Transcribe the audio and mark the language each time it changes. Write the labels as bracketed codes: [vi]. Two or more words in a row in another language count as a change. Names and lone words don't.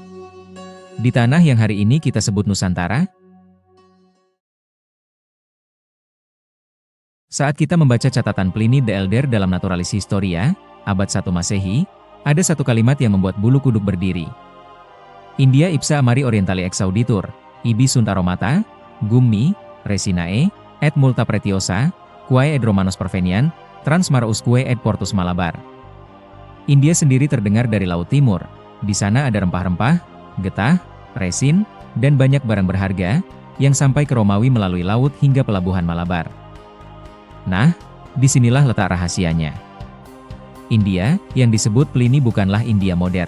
[id] Di tanah yang hari ini kita sebut Nusantara? Saat kita membaca catatan Pliny the Elder dalam [la] Naturalis Historia, [id] abad 1 Masehi, ada satu kalimat yang membuat bulu kuduk berdiri. [la] India ipsa amari orientali exauditur, ibi sunt aromata, gummi, resinae, et multa pretiosa, quae ed romanos pervenian, transmar usque et portus Malabar. [id] India sendiri terdengar dari Laut Timur. Di sana ada rempah-rempah, getah, resin, dan banyak barang berharga, yang sampai ke Romawi melalui laut hingga pelabuhan Malabar. Nah, disinilah letak rahasianya. India, yang disebut Pliny bukanlah India modern.